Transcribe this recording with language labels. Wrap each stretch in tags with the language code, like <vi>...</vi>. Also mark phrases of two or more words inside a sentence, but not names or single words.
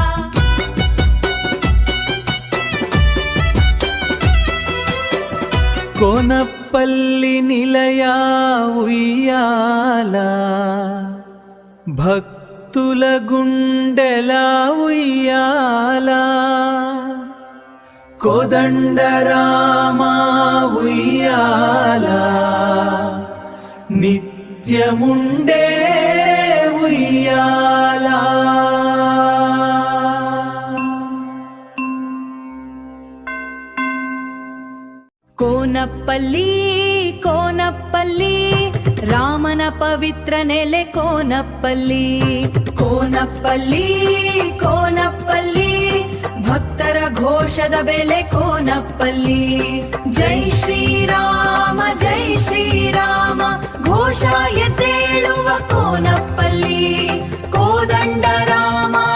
<te>కోనప్పల్లి నిలయ ఉయ్యాల భక్తుల గుండెల ఉయ్యాల కోదండరామ ఉయ్యాల నిత్యముండే ఉయ్యాల.</te> <kn>కోనప్పల్లి కోనప్పల్లి ರಾಮನ ಪವಿತ್ರ ನೆಲೆ ಕೋನಪ್ಪಲ್ಲಿ ಕೋನಪ್ಪಲ್ಲಿ ಕೋನಪ್ಪಲ್ಲಿ ಭಕ್ತರ ಘೋಷದ ಬೆಲೆ ಕೋನಪ್ಪಲ್ಲಿ ಜೈ ಶ್ರೀರಾಮ ಘೋಷ ಎದ್ದೇಳುವ ಕೋನಪ್ಪಲ್ಲಿ ಕೋದಂಡರಾಮ</kn>